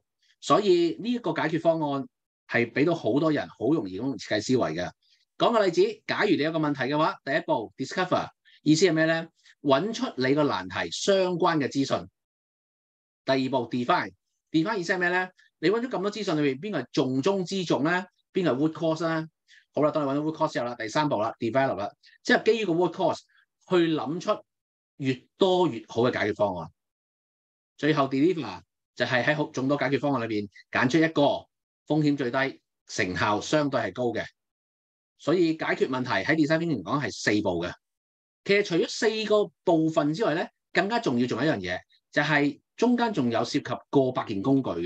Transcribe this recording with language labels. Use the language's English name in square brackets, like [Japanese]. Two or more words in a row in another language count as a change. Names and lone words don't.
[Cantonese] 所以呢一個解決方案係俾到好多人好容易用設計思維嘅。講個例子，假如你有個問題嘅話，第一步 discover 意思係咩咧？揾出你個難題相關嘅資訊。第二步 define 意思係咩咧？你揾咗咁多資訊裏邊，邊個係重中之重咧？邊個係 [English] root cause [Cantonese] 咧？好啦，當你揾到 [English] root cause [Cantonese] 之後啦，第3步啦 develop 啦，即係基於個 [English] root cause [Cantonese] 去諗出越多越好嘅解決方案。最後 deliver 就係喺眾多解決方案裏邊揀出一個風險最低、成效相對係高嘅。所以解決問題喺 [English] design thinking [Cantonese] 嚟講係4步嘅。其實除咗4個部分之外咧，更加重要仲有一樣嘢，就係中間仲有涉及過百件工具嘅。